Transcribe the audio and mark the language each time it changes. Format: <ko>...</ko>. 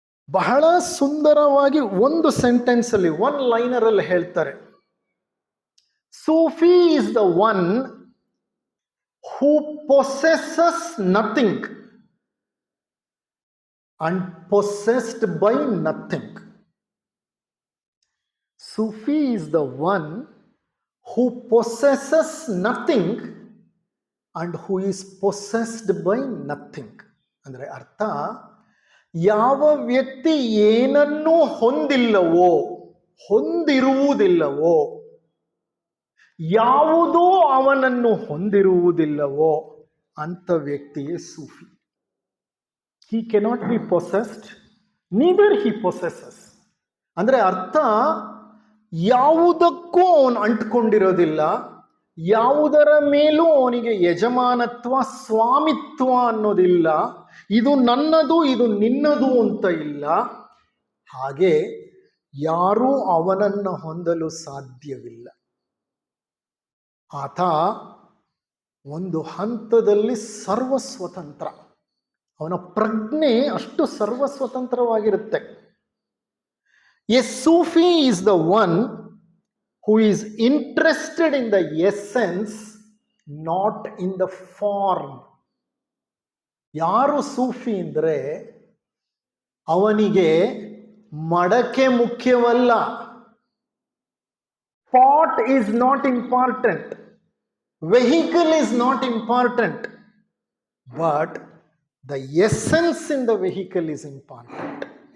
<kn>ಬಹಳ ಸುಂದರವಾಗಿ ಒಂದು ಸೆಂಟೆನ್ಸ್ ಅಲ್ಲಿ, ಒನ್ ಲೈನರ್ ಅಲ್ಲಿ ಹೇಳ್ತಾರೆ.</kn> <en>Sufi is the one who possesses nothing and possessed by nothing. Sufi is the one who possesses nothing and who is possessed by nothing.</en> <kn>ಅಂದರೆ ಅರ್ಥ, ಯಾವ ವ್ಯಕ್ತಿ ಏನನ್ನೂ ಹೊಂದಿಲ್ಲವೋ, ಹೊಂದಿರುವುದಿಲ್ಲವೋ, ಯಾವುದೋ ಅವನನ್ನು ಹೊಂದಿರುವುದಿಲ್ಲವೋ ಅಂತ ವ್ಯಕ್ತಿಯೇ ಸೂಫಿ.</kn> <en>He cannot be possessed, neither he possesses.</en> <kn>ಅಂದರೆ ಅರ್ಥ, ಯಾವುದಕ್ಕೂ ಅವನು ಅಂಟ್ಕೊಂಡಿರೋದಿಲ್ಲ, ಯಾವುದರ ಮೇಲೂ ಅವನಿಗೆ ಯಜಮಾನತ್ವ, ಸ್ವಾಮಿತ್ವ ಅನ್ನೋದಿಲ್ಲ. ಇದು ನನ್ನದು, ಇದು ನಿನ್ನದು ಅಂತ ಇಲ್ಲ. ಹಾಗೆ ಯಾರೂ ಅವನನ್ನು ಹೊಂದಲು ಸಾಧ್ಯವಿಲ್ಲ. ಆತ ಒಂದು ಹಂತದಲ್ಲಿ ಸರ್ವಸ್ವತಂತ್ರ. ಅವನ ಪ್ರಜ್ಞೆ ಅಷ್ಟು ಸರ್ವಸ್ವತಂತ್ರವಾಗಿರುತ್ತೆ.</kn> <en>A Sufi is the one who is interested in the essence, not in the form.</en> <kn>ಯಾರು ಸೂಫಿ ಅಂದ್ರೆ ಅವನಿಗೆ ಮಡಕೆ ಮುಖ್ಯವಲ್ಲ.</kn> <en>Pot is not important, vehicle is not important, but the essence in the vehicle is important.</en>